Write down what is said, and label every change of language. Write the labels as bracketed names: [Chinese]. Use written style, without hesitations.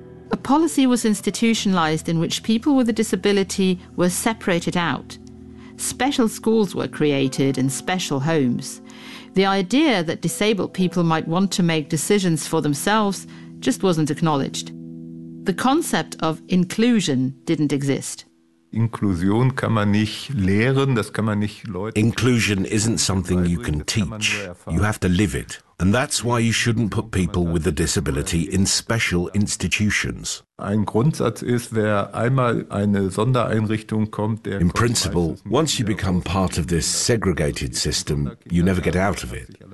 [English] A policy was institutionalized in which people with a disability were separated out. Special schools were created and special homes. The idea that disabled people might want to make decisions for themselves just wasn't acknowledged. The concept of inclusion didn't exist. [German] Inclusion kann man nicht lehren, das kann man nicht Leute. [English] Inclusion isn't something you can teach. You have to live it. And that's why you shouldn't put people with a disability in special institutions. In principle, once you become part of this segregated system, you never get out of it.